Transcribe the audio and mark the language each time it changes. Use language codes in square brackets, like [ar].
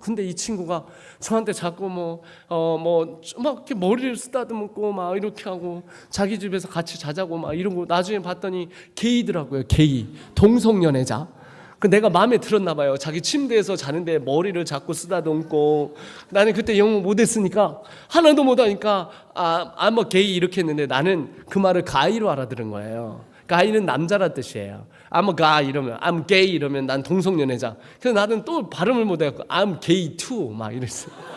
[ko] 근데 이 친구가 저한테 자꾸 막 이렇게 머리를 쓰다듬고 막 이렇게 하고 자기 집에서 같이 자자고 막 이러고 나중에 봤더니 게이더라고요. 게이. 동성연애자. 그 내가 마음에 들었나 봐요. 자기 침대에서 자는데 머리를 자꾸 쓰다듬고 나는 그때 영어 못했으니까 하나도 못하니까 [en] I'm a gay [ko] 이렇게 했는데 나는 그 말을 가이로 알아들은 거예요. 가이는 남자란 뜻이에요. [en] I'm a guy [ko] 이러면 [en] I'm gay [ko] 이러면 난 동성연애자. 그래서 나는 또 발음을 못해갖고 [en] I'm gay too [ko] 막 이랬어요.